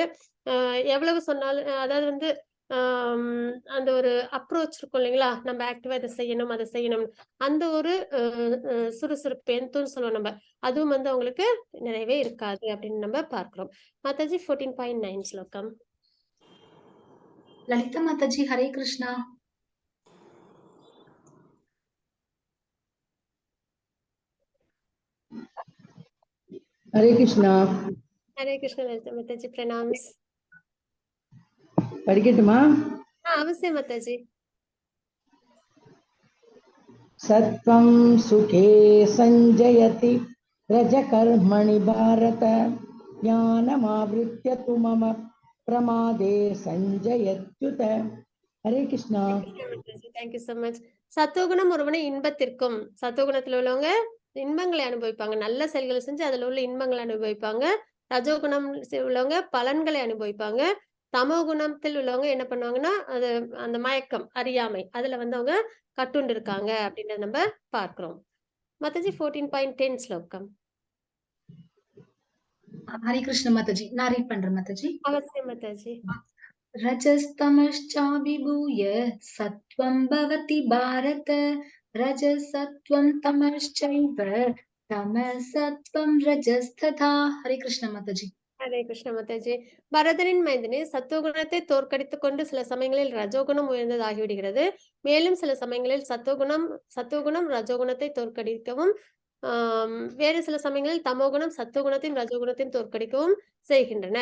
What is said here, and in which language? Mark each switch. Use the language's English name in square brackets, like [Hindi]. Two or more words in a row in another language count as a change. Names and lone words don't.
[Tamil] எவ்வளவு சொன்னாலும் அதாவது வந்து அந்த ஒரு அப்ரோச் இருக்கும் இல்லைங்களா, நம்ம ஆக்டிவா இதை செய்யணும் அதை செய்யணும், அந்த ஒரு சுறுசுறுப்பு எந்தன்னு சொல்லுவோம் நம்ம, அதுவும் வந்து அவங்களுக்கு நிறையவே இருக்காது அப்படின்னு நம்ம பார்க்கிறோம். மாதாஜி 14.9 ஸ்லோகம். லலிதா மாதாஜி ஹரே கிருஷ்ணா. [Sanskrit] हरे कृष्णा. [Tamil] ஹரே கிருஷ்ண லலிதா மாதாஜி. பிரணாம்ஸ். படிக்கட்டுமா? அவசியம் மாதாஜி. [Sanskrit] सत्वं सुखे संजयति रजकर्मणि भारत ज्ञानमावृत्य तु मम प्रमादे संजयत्युत. हरे कृष्णा. [English] thank you so much. [Tamil] சத்துவகுணம் ஒருவனை இன்பத்திற்கும், சத்துவகுணத்துல உள்ளவங்க இன்பங்களை அனுபவிப்பாங்க, நல்ல செயல்களை செஞ்சு அதுல உள்ள இன்பங்களை அனுபவிப்பாங்க. ரஜோகுணம் உள்ளவங்க பலன்களை அனுபவிப்பாங்க. தமோ குணத்தில் உள்ளவங்க என்ன பண்ணுவாங்கன்னா அது அந்த மயக்கம் அறியாமை அதுல வந்து அவங்க கட்டுண்டு இருக்காங்க அப்படின்றத நம்ம பார்க்கிறோம். மாதாஜி 14.10 ஸ்லோகம். ஹரே கிருஷ்ண மாதாஜி. நான் ரீட் பண்றேன் மாதாஜி. அவசியம் மாதாஜி. [Sanskrit] रजस्तमश्चाभिभूय सत्वं भवति भारत रजसत्वं तमश्चैव तमसत्वं रजस्तथा. हरे कृष्ण माताजी. [Tamil] ஹரே கிருஷ்ண மாதாஜி. பரதனின் மைந்தனே, சத்துவகுணத்தை தோற்கடித்துக் கொண்டு சில சமயங்களில் ரஜோகுணம் உயர்ந்ததாகிவிடுகிறது. மேலும் சில சமயங்களில் சத்துவகுணம் ரஜோகுணத்தை தோற்கடிக்கவும் வேறு சில சமயங்களில் தமோகுணம் சத்துவகுணத்தையும் ரஜோகுணத்தையும் தோற்கடிக்கவும் செய்கின்றன.